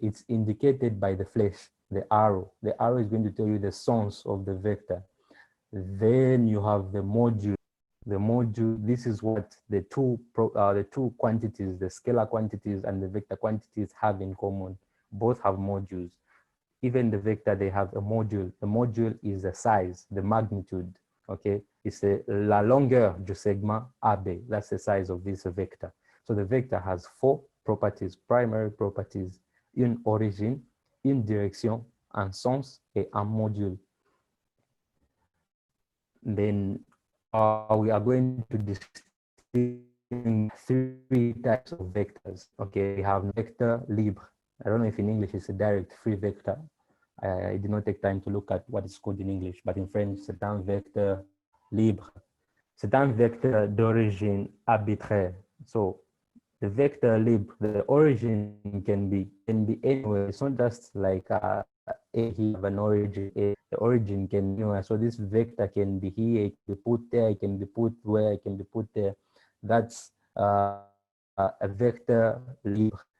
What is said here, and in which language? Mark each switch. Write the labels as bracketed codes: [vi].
[en] It's indicated by the flash, the arrow. The arrow is going to tell you the sens of the vector. Then you have the module. The module, this is what the two quantities, the scalar quantities and the vector quantities have in common. Both have modules. Even the vector, they have a module. The module is the size, the magnitude, okay? It's [fr] la longueur du segment AB. [en] That's the size of this vector. So the vector has 4 properties, primary properties: [fr] une origine, une direction, un sens, et un module. [en] Then we are going to distinguish 3 types of vectors. Okay, we have vector libre. I don't know if in English it's a direct free vector. I did not take time to look at what it's called in English, but in French, [fr] c'est un vecteur libre. C'est un vecteur d'origine arbitraire. [en] So the vector libre, the origin can be anywhere. It's not just like A here have an origin. The origin can be anywhere. So this vector can be here, it can be put there, it can be put where, it can be put there. That's a vector libre.